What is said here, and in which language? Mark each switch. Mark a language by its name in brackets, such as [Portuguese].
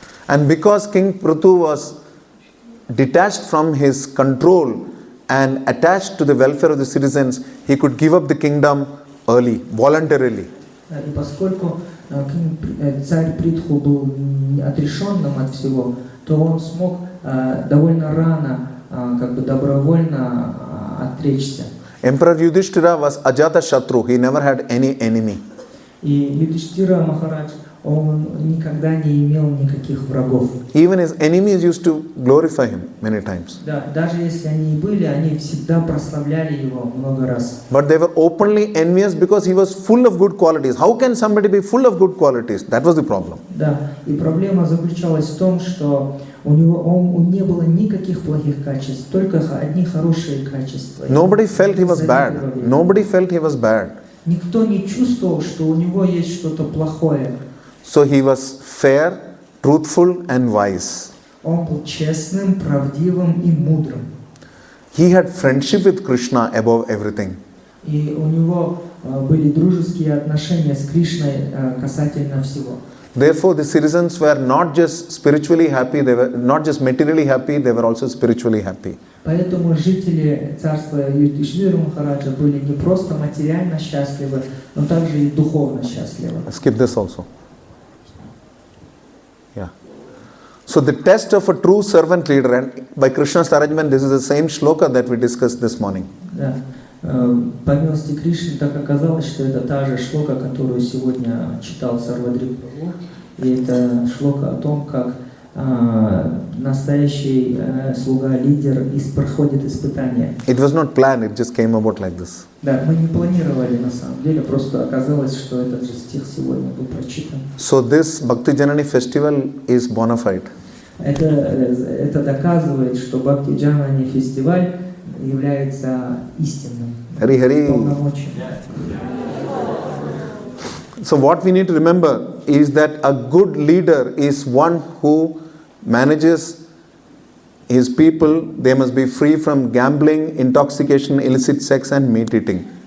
[English] And because King Prithu was detached from his control and attached to the welfare of the citizens, he could give up the kingdom early, voluntarily. [Russian] И поскольку царь Притху был отрешенным от всего, то он смог довольно рано, добровольно отречься. [English] Emperor Yudhishthira was Ajata Shatru. He never had any enemy. [Russian] И Юдхиштира Махарадж, он никогда не имел никаких врагов. [English] Even his enemies used to glorify him many times. [Russian] Да, даже если они и были, они всегда прославляли его много раз. [English] But they were openly envious because he was full of good qualities. How can somebody be full of good qualities? That was the problem. [Russian] Да, и проблема заключалась в том, что у него не было никаких плохих качеств, только одни хорошие качества. [English] Nobody felt he was bad. Nobody felt he was bad. [Russian] Никто не чувствовал, что у него есть что-то плохое. [English] So he was fair, truthful and wise. [Russian] Он был честным, правдивым и мудрым. [English] He had friendship with Krishna above everything. [Russian] И у него были дружеские отношения с Кришной касательно всего. [English] Therefore, the citizens were not just spiritually happy, they were not just materially happy, they were also spiritually happy. [Russian] Поэтому жители царства Юдхиштхира Махараджа были не просто материально счастливы, но также и духовно счастливы. [English] Skip this also. Yeah. So the test of a true servant leader, and by Krishna's arrangement, this is the same shloka that we discussed this morning. [Russian] Да. По милости Кришны так оказалось, что это та же шлока, которую сегодня читал Сарвадрик Прабху, и это шлока о том, как настоящий слуга-лидер проходит испытания. [English] It was not planned, it just came about like this. [Russian] Да, мы не планировали на самом деле, просто оказалось, что этот же стих сегодня был прочитан. [English] So this Bhakti Janani festival is bona fide. [Russian] Это доказывает, что Бхакти Джанани фестиваль является истинным. [English] Hari Hari. [Russian] Полномочием. [English] So what we need to remember is that a good leader is one who manages his people. They must be free from gambling, intoxication, illicit sex and meat eating.